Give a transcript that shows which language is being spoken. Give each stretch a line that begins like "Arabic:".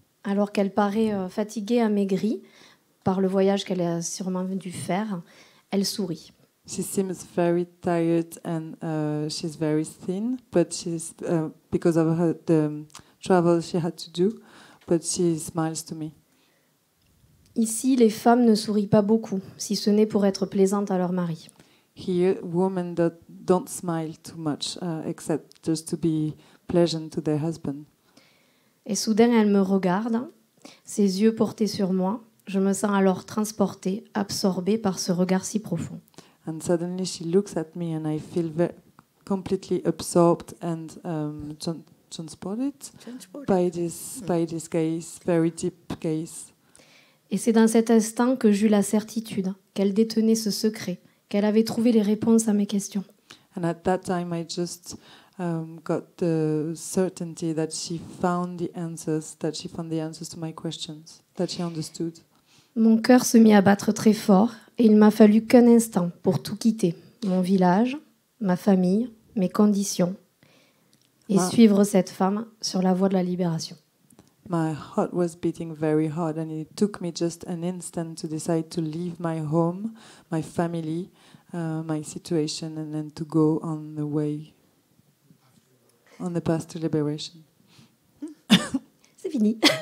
French: Alors qu'elle paraît fatiguée, amaigrie par le voyage qu'elle a sûrement dû faire, elle sourit.
English: She seems very tired and she's very thin, but she's because of the travel she had to do, but she smiles to me.
French: Ici, les femmes ne sourient pas beaucoup, si ce n'est pour être plaisantes à leur mari.
English: Here, women don't smile too much, except just to be pleasant to their husband.
French: Et soudain, elle me regarde, ses yeux portés sur moi. Je me sens alors transportée, absorbée par ce regard si profond.
English: And suddenly she looks at me and I feel completely absorbed and transported by this gaze, very deep gaze.
French: Et c'est dans cet instant que j'eus la certitude qu'elle détenait ce secret, qu'elle avait trouvé les réponses à mes questions.
English: And at that time I just got the certainty that she found the answers to my questions, that she understood.
French: Mon cœur se mit à battre très fort et il m'a fallu qu'un instant pour tout quitter, mon village, ma famille, mes conditions, et suivre cette femme sur la voie de la libération.
English: My heart was beating very hard and it took me just an instant to decide to leave my home, my family, my situation and then to go on the path to liberation.
French: C'est fini.